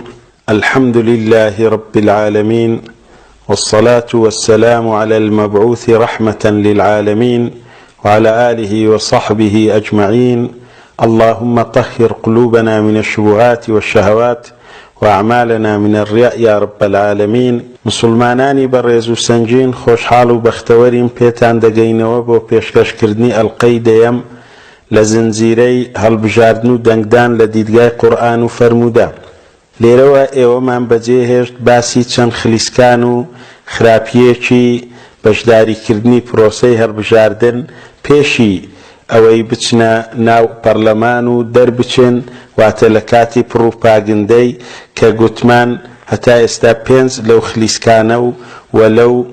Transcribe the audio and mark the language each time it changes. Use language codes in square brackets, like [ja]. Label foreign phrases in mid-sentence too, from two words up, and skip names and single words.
[ar] الحمد لله رب العالمين، والصلاة والسلام على المبعوث رحمة للعالمين وعلى آله وصحبه أجمعين. اللهم طهر قلوبنا من الشبهات والشهوات وأعمالنا من الرياء يا رب العالمين. [ckb] مسلمانانی بەڕێز و سەنگین، خۆشحاڵ و بەختەوەرین پێتان دەگەینەوە بۆ پێشکەشکردنی ئەڵقەی دەیەم لە زنجیرەی هەڵبژاردن و دەنگدان لە دیدگای قورئان و فەرموودە. لێرەوە ئێوەمان بەجێهێشت باسی چەند خلیسکان و خراپیەکی بەشداریکردنی پرۆسەی هەڵبژاردن پێشی ئەوەی بچنە ناو پەرلەمان و دەربچن، واتە لە کاتی پڕوپاگندەی کە گوتمان هەتا ئێستا 5 لەو خلیسکانە و وەلەو